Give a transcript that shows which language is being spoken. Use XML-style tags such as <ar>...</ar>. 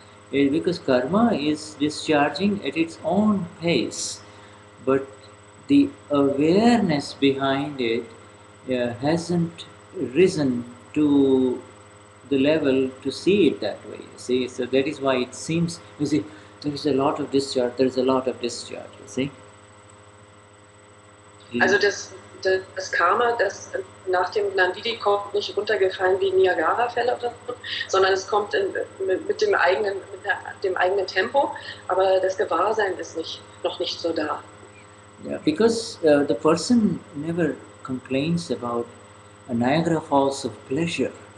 <en>Because karma is discharging at its own pace, but the awareness behind it hasn't risen to the level to see it that way. You see, so that is why it seems. You see, there is a lot of discharge. There is a lot of discharge. You see.</en> <de>Also das Karma, das nach dem Gnan Vidhi kommt, nicht runtergefallen wie Niagara-Fälle oder so, sondern es kommt mit dem eigenen Tempo, aber das Gewahrsein ist noch nicht so da.</de> <en>Yeah, because the person never complains about a Niagara Falls of pleasure.</en>